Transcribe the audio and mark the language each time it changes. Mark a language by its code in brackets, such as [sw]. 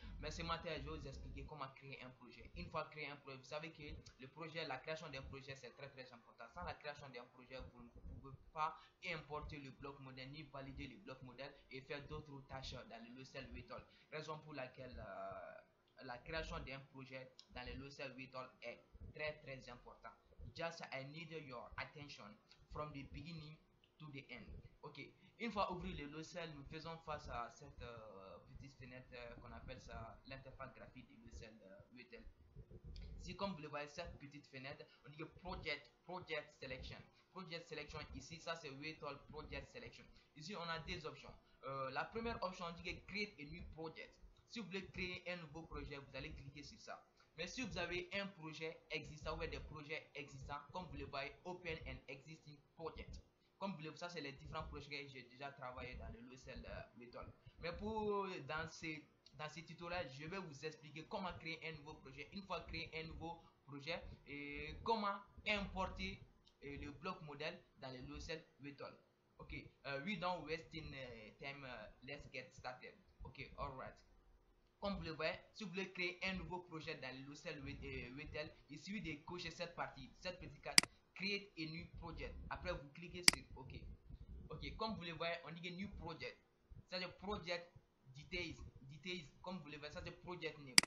[fr] Mais ce matin, je vais vous expliquer comment créer un projet. Une fois créé un projet, vous savez que le projet, la création d'un projet, c'est très important. Sans la création d'un projet, vous ne pouvez pas importer le bloc modèle ni valider le bloc modèle et faire d'autres tâches dans le logiciel Virtual. Raison pour laquelle la création d'un projet dans le logiciel Virtual est très important. [en] Just I need your attention from the beginning to the end. [fr] Ok, une fois ouvert le logiciel, nous faisons face à cette petite fenêtre qu'on appelle ça l'interface graphique du logiciel Virtual. Si comme vous le voyez cette petite fenêtre, on dit que project selection. Project selection ici, ça c'est Virtual Project Selection. Ici on a deux options. La première option, on dit que [en] create a new project. [fr] Si vous voulez créer un nouveau projet, vous allez cliquer sur ça. Mais si vous avez un projet existant ou des projets existants, comme vous le voyez, [en] open an existing project. [fr] Comme vous le voyez, ça c'est les différents projets que j'ai déjà travaillé dans le logiciel Virtual. Mais pour dans ce tutoriel, je vais vous expliquer comment créer un nouveau projet. Une fois créé un nouveau projet, et comment importer le bloc modèle dans le logiciel Virtual. [en] Ok, we don't waste time, let's get started. Ok, alright. [fr] Comme vous le voyez, si vous voulez créer un nouveau projet dans le logiciel Virtual, il suffit de cocher cette partie, cette petite carte, [en] create a new project. [fr] Après, vous cliquez sur OK. Ok, comme vous le voyez, on dit que new project. Ça c'est project details. Details, comme vous le voyez, ça c'est project name.